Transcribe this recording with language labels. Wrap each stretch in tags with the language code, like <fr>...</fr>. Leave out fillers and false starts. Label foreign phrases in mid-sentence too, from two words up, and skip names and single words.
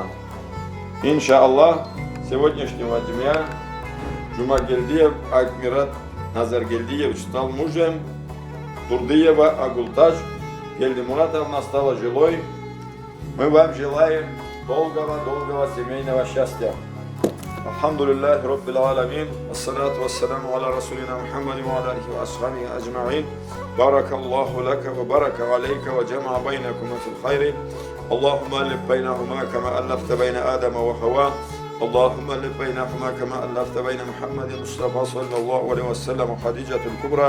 <ru>Иншаллах, сегодняшнего дня Джумагельдиев Акмират Назаргельдиев стал мужем Турдыева Агултаж Гельдимуратовна стала жилой. Мы вам желаем долгого семейного счастья.</ru> <ar>الحمد لله رب العالمين. الصلاة والسلام على رسولنا محمد وعلى آله وأصحابه أجمعين. بارك الله لك وبارك عليك وجمع بينكما في الخير. اللهم ألف بينهما كما ألفت بين آدم وحواء. اللهم ألف بينهما كما ألفت بين محمد المصطفى صلى الله عليه وسلم وخديجة الكبرى.</ar>